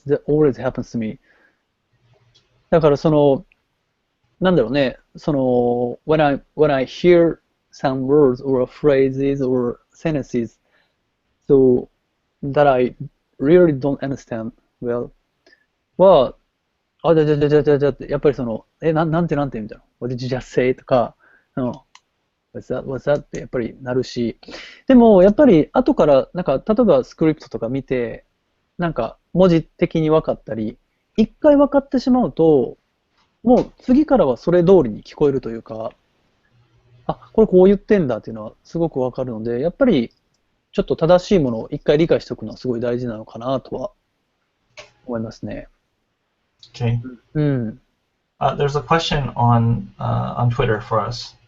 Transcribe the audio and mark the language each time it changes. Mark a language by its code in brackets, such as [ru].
[en] That always happens to me. [ja] だからその、なんだろうね、その、 [en] when I hear some words or phrases or sentences, so that I really don't understand well, [ja] は、じゃって、やっぱりその、なんてみたいな。 [en] What did you just say? [ja] とか、 [en] うん。What's that? [ja] ってやっぱりなるし、でもやっぱり後からなんか例えばスクリプトとか見て、なんか文字的に分かったり、一回分かってしまうと、もう次からはそれ通りに聞こえるというか、あ、これこう言ってんだっていうのはすごく分かるので、やっぱりちょっと正しいものを一回理解しておくのはすごい大事なのかなとは思いますね。 [en] Okay. [ja] うん。 [en] There's a question on Twitter for us.